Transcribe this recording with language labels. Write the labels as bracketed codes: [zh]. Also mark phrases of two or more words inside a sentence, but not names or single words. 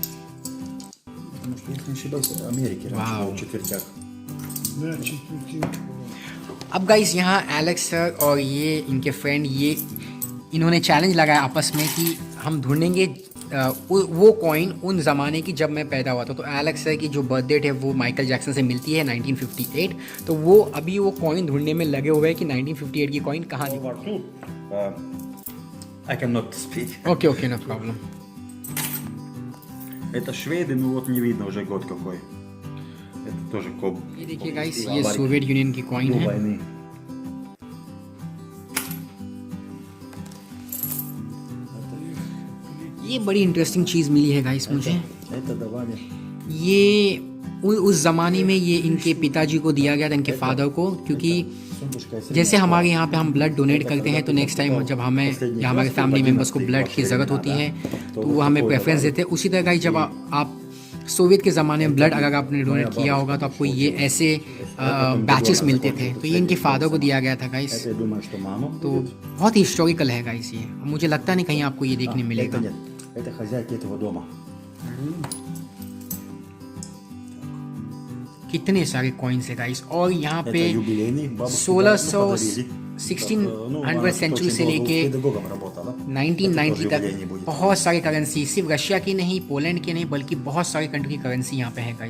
[hi] अब गाइस यहाँ एलेक्स सर और ये इनके फ्रेंड, ये इन्होंने चैलेंज लगाया आपस में कि हम ढूंढेंगे वो कॉइन उन ज़माने की जब मैं पैदा हुआ था। तो एलेक्स सर की जो [en] birth date [hi] है वो माइकल जैक्सन से मिलती है 1958। तो वो अभी वो कॉइन ढूंढने में लगे हुए हैं कि 1958 की कॉइन कहाँ थी। [en] I cannot speak. OK no problem. [ru] Это шведы, ну вот не видно уже год какой. Это тоже коб. [hi] ये देखिए गाइस, ये सोवियत यूनियन की कॉइन है। [ru] वойны. [hi] ये बड़ी इंटरेस्टिंग चीज़ मिली है गाइस मुझे। [ru] Это давали. [hi] ये उस ज़माने में ये इनके पिताजी को दिया गया था, इनके फादर को, क्योंकि जैसे हमारे यहाँ पे हम [en] blood donate [hi] करते हैं, तो [en] next time [hi] जब हमें या हमारे [en] family members [hi] को ब्लड की ज़रूरत होती है तो वो हमें प्रेफरेंस देते हैं। उसी तरह गाइस जब आप सोवियत के ज़माने में ब्लड अगर आपने डोनेट किया होगा तो आपको ये ऐसे बैचेस मिलते थे। तो ये इनके फादर को दिया गया था गाइस। तो बहुत ही हिस्टोरिकल है गाइस ये, मुझे लगता नहीं कहीं आपको ये देखने मिलेगा। [ru] Это хозяйки этого дома. [hi] कितने सारे कॉइन्स है गाइस, और यहाँ पे [ru] Это юбилейный. [hi] 1600 सेंचुरी से लेके 1990 तक बहुत सारी करेंसी, सिर्फ रशिया की नहीं, पोलैंड की नहीं, बल्कि बहुत सारी कंट्री की करेंसी यहाँ पे है गाइस।